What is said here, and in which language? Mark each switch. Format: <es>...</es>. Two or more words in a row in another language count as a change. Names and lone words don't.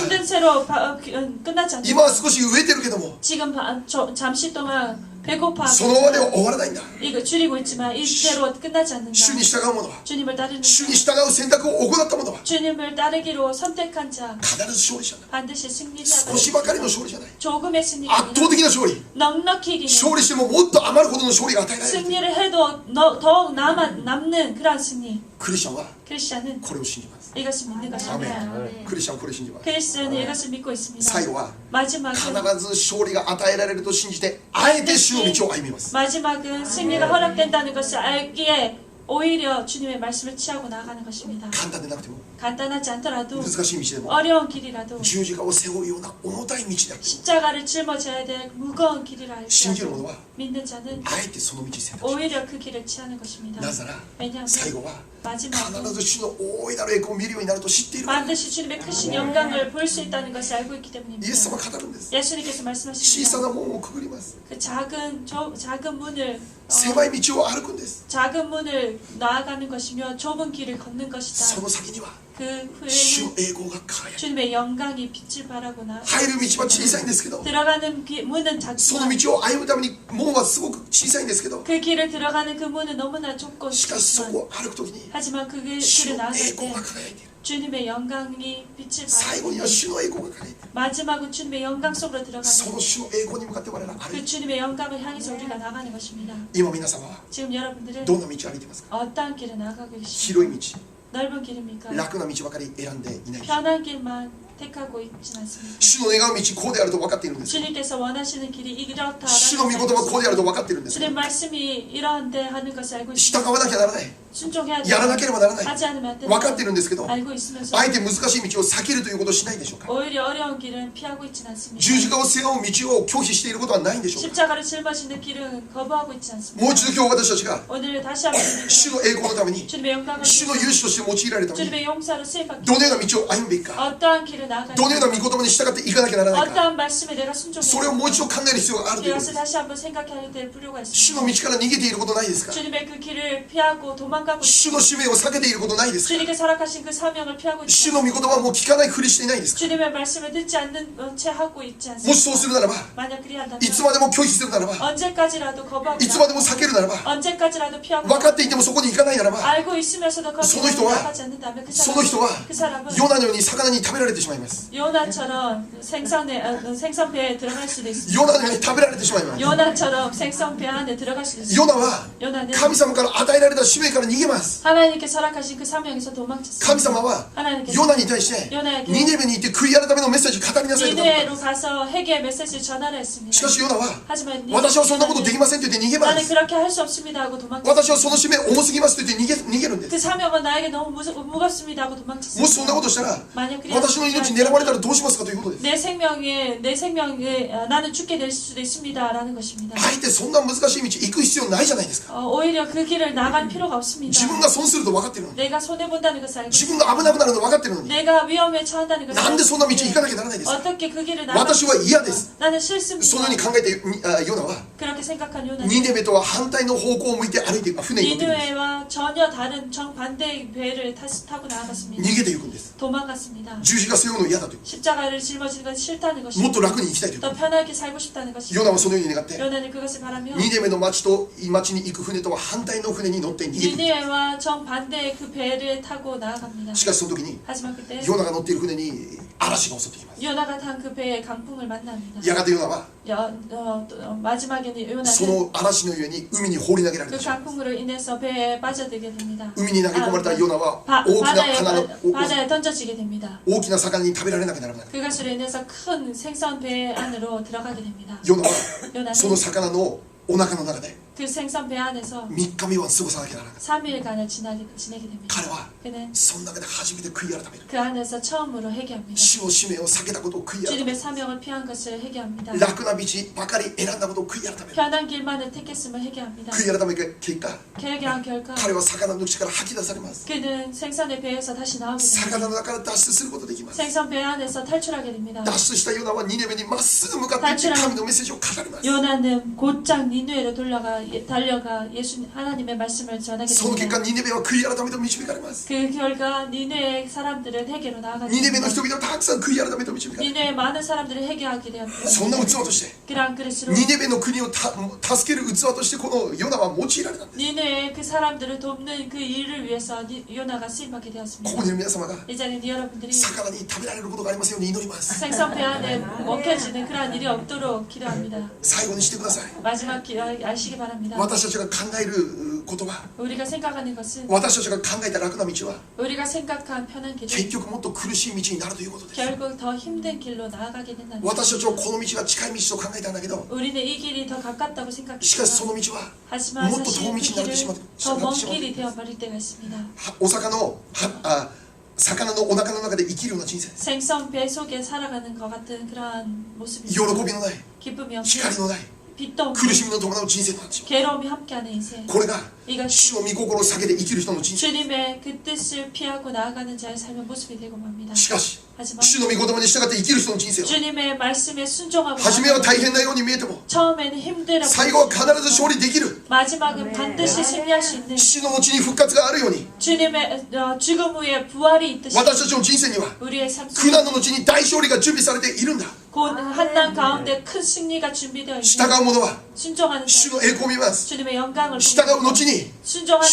<ko>힘든 채로 끝나지 않는다.</ko> <ja>今は少し飢えてるけども</ja> <ko>지금 잠시 동안 배고파</ko> <ja>そのままでは終わらないんだ</ja> <ko>이거 줄이고 있지만 이대로 끝나지 않는다.</ko> <ja>主に従う者は</ja> <ko>주님을 따르는</ko> <ja>主に</ja> <ko>자,</ko> <ja>従う選択を行った者は</ja> <ko>주님을 따르기로 선택한 자</ko> <ja>必ず勝利者だ</ja> <ko>반드시 승리자다.</ko> <ja>少しばかりの勝利じゃない</ja> <ko>조금의 승리가</ko> <ja>圧倒</ja> <ko>아니라</ko> <ja>的な勝利</ja> <ko>넉넉히 이기는</ko> <ja>勝利してももっと余るほどの勝利が与えられる</ja> <ko>승리를 해도 더욱 남는 그러한 승리.</ko> <ja>クリスチャンは</ja> <ko>크리스천은</ko> <ja>これを信じます</ja> <ko>이것을 믿는</ko> <ja>ア</ja> <ko>것입니다.</ko> <ja>メンクリスチャンはこれを信じます</ja> <ko>크리스천은 이것을 믿고 있습니다.</ko> <ja>最後は</ja> <ko>마지막은</ko> <ja>必ず勝利が与えられると信じてあえて主の道を歩みます</ja> <ko>마지막은 승리가 허락된다는 것을 알기에 오히려 주님의 말씀을 취하고 나아가는 것입니다.</ko> <ja>簡単でなくても</ja> <ko>간단하지 않더라도</ko> <ja>難しい道でも</ja> <ko>어려운 길이라도</ko> <ja>十字架を背負うような重たい道である</ja> <ko>십자가를 짊어져야 될 무거운 길이라</ko> <ja>信じる</ja> <ko>할지라도</ko> <ja>者は</ja> <ko>믿는 자는</ko> <ja>あえてその道を選択し</ja> <ko>오히려 그 길을 취하는 것입니다.</ko> <ja>なぜなら</ja> <ko>왜냐하면</ko> <ja>最後は</ja> <ko>마지막은</ko> <ja>必ず主の大いなる栄光を見るようになると知っているから</ja> <ko>반드시 주님의 크신 영광을 볼 수 있다는 것을 알고 있기 때문입니다.</ko> <ja>イエス様は語るんです</ja> <ko>예수님께서</ko> <ja>小</ja> <ko>말씀하십니다.</ko> <ja>さな門をくぐります</ja> <ko>그 작은 문을</ko> <ja>狭い道を歩くんです</ja> <ko>작은 문을 나아가는 것이며 좁은 길을 걷는</ko> <ja>そ</ja> <ko>것이다.</ko> <ja>の先には</ja> <ko>그</ko> <ja>主の</ja> <ko>후에는</ko> <ja>栄光が輝く</ja> <ko>주님의 영광이 빛을 발하고 나</ko> <ja>入る道は小さいんですけど</ja> <ko>들어가는 문은</ko> <ja>その</ja> <ko>작지만</ko> <ja>道を歩むために門はすごく小さいんですけど</ja> <ko>그 길을 들어가는 그 문은 너무나 좁고</ko> <ja>しかしそ</ja> <ko>좁지만</ko> <ja>こを歩くときに</ja> <ko>하지만 그</ko> <ja>主</ja> <ko>길을</ko> <ja>の</ja> <ko>나아갈</ko> <ja>栄</ja> <ko>때</ko> <ja>光が輝いている</ja> <ko>주님의 영광이 빛을</ko> <ja>最後に</ja> <ko>발하고</ko> <ja>は主の栄光が輝いている</ja> <ko>마지막은 주님의 영광 속으로</ko> <ja>そ</ja> <ko>들어가는</ko> <ja>の主の栄光に向かって我々は歩</ja> <ko>그</ko> <ja>いて</ja> <ko>주님의 영광을 향해서 우리가 나가는 것입니다.</ko> <ja>今皆様は</ja> <ko>지금 여러분들은</ko> <ja>どんな道を歩いていますか</ja> <ko>어떠한 길을 나가고 계십니까?</ko> <ja>広い道</ja> <ko>넓은 길입니까?</ko> <ja>楽な道ばかり選んでいない</ja> <ko>편한 길만 택하고 있진 않습니다.</ko> <ja>主の願う道こうであると分かっているんです</ja> <ko>주님께서 원하시는 길이 이렇다.</ko> <ja>主の御言葉こうであると分かっているんです</ja> <ko>주님 말씀이 이러한데 하는 것을 알고</ko> <ja>従</ja> <ko>있습니다.</ko> <ja>わなきゃならない</ja> <ko>순종해야</ko> <ja>やらなければならない</ja> <ko>하지 않으면 안</ko> <ja>分かってい</ja> <ko>된다.</ko> <ja>るんですけど</ja> <ko>알고 있으면서</ko> <ja>あえて難しい道を避けるということをしないでしょうか</ja> <ko>오히려 어려운 길은 피하고 있진 않습니다.</ko> <ja>十字架を背負う道を拒否していることはないんでしょうか</ja> <ko>십자가를 짊어지는 길은 거부하고 있지 않습니다.</ko> <ja>もう一度今日私たちが</ja> <ko>오늘 다시 한번</ko> <ja>主の栄光のために</ja> <ko>주님의 영광을</ko> <ja>主の勇士として用いられるために</ja> <ko>주님의 용사로 쓰임받기</ko> <ja>どのような道を歩むべきか</ja> <ko>어떠한 길을 나아가야</ko> <ja>どのような御言葉に従っていかなきゃならないか</ja> <ko>어떠한 말씀에 내가</ko> <ja>そ</ja> <ko>순종해야</ko> <ja>れをもう一度考える必要があるということ</ja> <ko>이것을</ko> <ja>です</ja> <ko>다시 한번 생각해야 될 필요가</ko> <ja>主</ja> <ko>있습니다.</ko> <ja>の道から逃げていることないですか</ja> <ko>주님의 그 길을 피하고 도망가고</ko> <ja>主の使命を避けていることないですか</ja> <ko>주님께 설악하신 그 사명을 피하고</ko> <ja>主</ja> <ko>있지</ko> <ja>の御言葉をもう聞かないふりしていないですか</ja> <ko>주님의 말씀을 듣지 않는 채 하고 있지</ko> <ja>もしそうす</ja> <ko>않습니다.</ko> <ja>るならば</ja> <ko>만약 그리한다면</ko> <ja>いつまでも拒否するならば</ja> <ko>언제까지라도 거부하고</ko> <ja>いつまでも避けるならば</ja> <ko>언제까지라도 피하고</ko> <ja>分かっていてもそこに行かないならば</ja> <ko>알고 있으면서도 거기에</ko> <ja>その人は</ja> <ko>나가지 않는다면 그</ko> <ja>その人は</ja> <ko>사람은</ko> <ja>ヨナのように魚に食べられてしまいます</ja> <ko>요나처럼 생선배에 들어갈 수도 있습니다.</ko> <ja>ヨナのように食べられてしまいます</ja> <ko>요나처럼 생선배 안에 들어갈 수도 있습니다.</ko> <ja>ヨナは</ja> <ko>요나는</ko> <ja>神様から与えられた使命から逃げます。</ja> <ko>하나님께서 허락하신 그 사명에서 도망쳤습니다.</ko> <ja>神様は</ja> <ko>하나님께서</ko> <ja>ヨナに対して</ja> <ko>ヨナエ게</ko> <ja>ニネベに行って悔い改めのメッセージ語りなさいと言った</ja> <ko>니느웨로 가서 회개의 메시지를 전하라 했습니다.</ko> <ja>しかしヨナは</ja> <ko>하지만</ko> <ja>私はそんなことできませんと言って逃げま</ja> <ko>나는</ko> <ja>す。</ja> <ko>그렇게 할 수 없습니다 하고</ko> <ja>私は</ja> <ko>도망쳤습니다.</ko> <ja>その使命重すぎますと言って逃げるんで</ja> <ko>그</ko> <ja>す。</ja> <ko>사명은 나에게 너무 무겁습니다 하고</ko> <ja>もしそんな</ja> <ko>도망쳤습니다.</ko> <ja>ことしたら</ja> <ko>만약</ko> <ja>私の命狙われたらどうしますかということです。</ja> <ko>내 생명에 나는 죽게 될 수도 있습니다라는 것입니다.</ko> <ja>あえてそんな難しい道行く必要ないじゃないですか。</ja> <ko>오히려 그 길을 나갈 필요가 없습니다.</ko> <ja>自分が損すると分かってるのに</ja> <ko>내가 손해 본다는 것을 알고</ko> <ja>自分が危なくなるの分かってるのに</ja> <ko>내가 위험에 처한다는 것을</ko> <ja>なんでそんな道行か</ja> <ko>알고</ko> <ja>なきゃならないんですか。</ja> <ko>어떻게 그 길을 나갈</ko> <ja>私は嫌です。</ja> <ko>나는</ko> <ja>その</ja> <ko>싫습니다.</ko> <ja>ように考えてヨナは</ja> <ko>그렇게 생각한</ko> <ja>ニ</ja> <ko>요나는</ko> <ja>ネベとは反対の方向を向いて歩いていく船に乗っていくんです。</ja> <ko>니느웨와 전혀 다른 정반대의 배를 타고 나아갔습니다.</ko> <ja>逃げていくんです。</ja> <ko>도망갔습니다.</ko> <ja>十字架背負うの嫌だという</ja> <ko>십자가를 짊어지는 것이 싫다는</ko> <ja>もっ</ja> <ko>것입니다.</ko> <ja>と楽に生きたいという</ja> <ko>더 편하게 살고 싶다는</ko> <ja>ヨ</ja> <ko>것입니다.</ko> <ja>ナはそのように願って</ja> <ko>요나는 그것을 바라며</ko> <ja>ニネベの町に行く船とは反対の船に乗って逃げていく。</ja> <ko>니느웨와 정반대의 그 배를 타고 나아갑니다.</ko> <ja>しかしその時に</ja> <ko>하지만 그때</ko> <ja>ヨナが乗っている船に嵐が襲ってきます。</ja> <ko>요나가 탄 그 배에 강풍을 만납니다.</ko> <ja>やがてヨナは</ja> <ko>마지막에는</ko> <ja>そ</ja> <ko>요나는</ko> <ja>の嵐の上に海に放り投げられ</ja> <ko>그</ko> <ja>てしまう。</ja> <ko>강풍으로 인해서 배에 빠져들게 됩니다.</ko> <ja>海に投げ込まれたヨナは大きな花の</ja> <ko>바다에 던져지게 됩니다.</ko> <ja>大きな魚に食べられなくならない。</ja> <ko>그것으로 인해서 큰 생선 배 안으로 들어가게 됩니다.</ko> <ja>ヨナは</ja> <ko>요나는</ko> <ja>その魚のお腹の中で</ja> <ko>그 생선 배 안에서</ko> <ja>3 日目は過ごさなきゃならなかった。</ja> <ko>3일간을 지내게 됩니다.</ko> <ja>彼は</ja> <ko>그는</ko> <ja>その中で初めて悔い改める。</ja> <ko>그 안에서 처음으로 회개합니다.</ko> <ja>主の使命を避けたことを悔い改め</ja> <ko>주님의</ko> <ja>る。</ja> <ko>사명을 피한 것을 회개합니다.</ko> <ja>楽な道ばかり選んだことを悔い改める。</ja> <ko>편한 길만을 택했음을 회개합니다.</ko> <ja>悔い改めた結果、</ja> <ko>회개한 결과</ko> <ja>彼は魚の口から吐き出されます。</ja> <ko>그는 생선의 배에서 다시 나오게</ko> <ja>魚</ja> <ko>됩니다.</ko> <ja>の中から脱出することができます。</ja> <ko>생선 배 안에서 탈출하게 됩니다.</ko> <ja>脱出したヨナはニネベにまっすぐ向かっていって神のメッセージを語ります。</ja> <ko>요나는 곧장 니느웨로 달려가 하나님의 말씀을 전하게</ko> <ja>その結果</ja> <ko>됩니다.</ko> <ja>ニネベは悔い改めと導かれます。</ja> <ko>그 결과 니느웨 사람들은 회개로 나아가게</ko> <ja>ニネベの</ja> <ko>됩니다.</ko> <ja>人々はたくさん悔い改めと導かれる。</ja> <ko>니느웨 많은 사람들이 회개하게 되었습니다.</ko> <ja>そんな器として</ja> <ko>그러한 그릇으로</ko> <ja>ニネベの国を助ける器としてこのヨナは用いられたんです。</ja> <ko>니느웨 그 사람들을 돕는 그 일을 위해서 요나가 쓰임받게</ko> <ja>こ</ja> <ko>되었습니다.</ko> <ja>こにいる皆様が</ja> <ko>이 자리에 여러분들이</ko> <ja>魚に食べられることがありますように祈ります。</ja> <ko>생선 배 안에 먹혀지는 그러한 일이 없도록 기도합니다.</ko> <ja>最後にしてください。</ja> <ko>마지막 아시기 바랍니다.</ko> <ja>私たちが考えることは、</ja> <ko>우리가 생각하는 것은</ko> <ja>私たちが考えた楽な道は</ja> <ko>우리가 생각한 편한</ko> <ja>結</ja> <ko>길은</ko> <ja>局もっと苦しい道になるということです。</ja> <ko>결국 더 힘든 길로 나아가게 된다는</ko> <ja>私たちはこの道が近い道と考えたんだけど、</ja> <ko>우리는 이 길이 더 가깝다고</ko> <ja>しかしそ</ja> <ko>생각했지만</ko> <ja>の道は</ja> <ko>하지만</ko> <ja>もっと</ja> <ko>사실</ko> <ja>遠</ja> <ko>그</ko> <ja>道になって</ja> <ko>길은</ko> <ja>しまう</ja> <ko>더 먼 길이 되어버릴 때가 있습니다.</ko> <ja>魚のお腹の中で生きるような人生、</ja> <ko>생선 배 속에 살아가는 것 같은 그러한</ko> <ja>喜</ja> <ko>모습입니다.</ko> <ja>びのない、</ja> <ko>기쁨이 없는</ko> <ja>光のない、</ja> <ko>빛도</ko> <ja>苦し</ja> <ko>없는</ko> <ja>みの伴う人生となってしま</ja> <ko>괴로움이 함께하는 인생.</ko> <ja>う。これが</ja> <ko>이것이</ko> <ja>主の御心を下げて生きる人の人生。</ja> <ko>주님의 그 뜻을 피하고 나아가는 자의 삶의 모습이 되고 맙니다.</ko> <ja>しかし</ja> <ko>하지만</ko> <ja>主の御言葉に従って生きる人の人生は</ja> <ko>주님의 말씀에 순종하고</ko> <ja>初めは</ja> <ko>나아가는</ko> <ja>大変なように見えても</ja> <ko>처음에는 힘들어</ko> <ja>最後は必ず勝利できる。</ja> <ko>마지막은 반드시 승리할 수 있는</ko> <ja>死の後に復活があるように</ja> <ko>주님의 죽음 후에 부활이 있듯이</ko> <ja>私たちの人生には</ja> <ko>우리의 삶</ko> <ja>苦</ja> <ko>속에</ko> <ja>難の後に大勝利が準備されているんだ。</ja> <ko>곧 한난 가운데 큰 승리가 준비되어</ko> <ja>従</ja> <ko>있는</ko> <ja>う者は</ja> <ko>순종하는</ko> <ja>主</ja> <ko>자</ko> <ja>の栄光を見ます。</ja> <ko>주님의 영광을</ko> <ja>従う</ja> <ko>보게</ko> <ja>後に</ja> <ko>순종하는</ko>